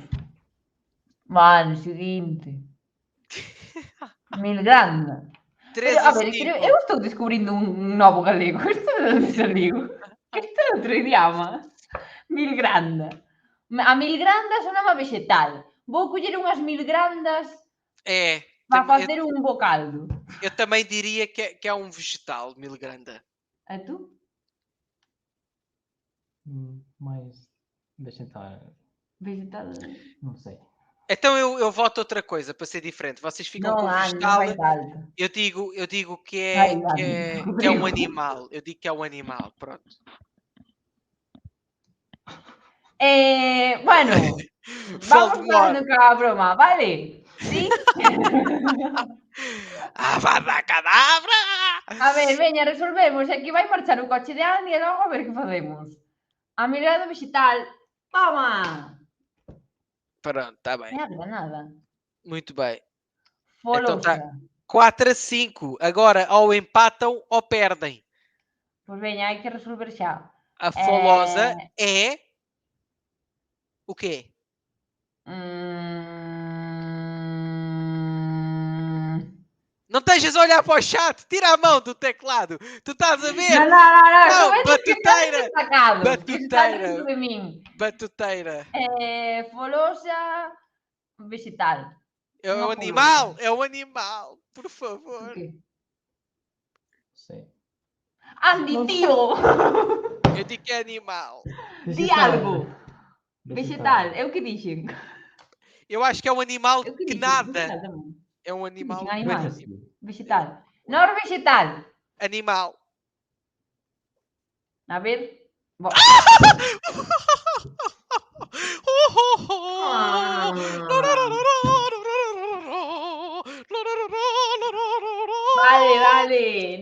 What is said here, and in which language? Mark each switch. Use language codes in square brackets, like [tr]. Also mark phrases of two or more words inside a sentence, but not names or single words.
[gl] Vale, seguinte. Milgranda. 3 A a ver, 5. eu estou descubrindo un novo galego. Isto é onde saliu? Isto é outro idioma. Milgranda. A milgranda sonaba vegetal. Vou coller unhas milgrandas É. para tam- facer un bocaldo. [pt] Eu também diria que é um vegetal, milgranda. [gl] E tú? [pt] Mais vegetal, Vegetal. não sei. Então eu voto outra coisa para ser diferente. Vocês ficam com [gl] Non, Ani, non [pt] vegetal. [gl] vai alto. [pt] Eu digo que [gl] Vai, [pt] é, [gl] Ani, [pt] que é um [gl] Rodrigo. [pt] animal. Eu digo que é um animal. Pronto. [gl] Bueno, vamos Voldemort. parando con a broma, vale? Sí? Avada Kedavra! A ver, veña, resolvemos. Aquí vai marchar o coche de Andy e logo a ver que facemos. Amiga do vegetal. Toma! [pt] Pronto, está bem. [gl] Nada. [pt] Muito bem. [gl] Folosa. [pt] tá. 4-5. Agora, ou empatam ou perdem. [gl] Pois veña, hai que resolver xa. A folosa é... O quê? [pt] Não estejas a olhar para o chat. Tira a mão do teclado. Tu estás a ver? Não, batuteira. Batuteira. De mim. Batuteira. [gl] Folosa vegetal. É [pt] Uma o animal. É o animal. Por favor. Sim. [gl] Andy, tío! [pt] Eu digo que é animal. [gl] Di algo. Vegetal. É o que dixen. [pt] Eu acho que é um animal [gl] É o que [pt] que [gl] dixen. nada. Vegetal tamén. [pt] É um animal. [gl] Dixen animais. Vegetal. Nor vegetal. Animal. A ver. Vale.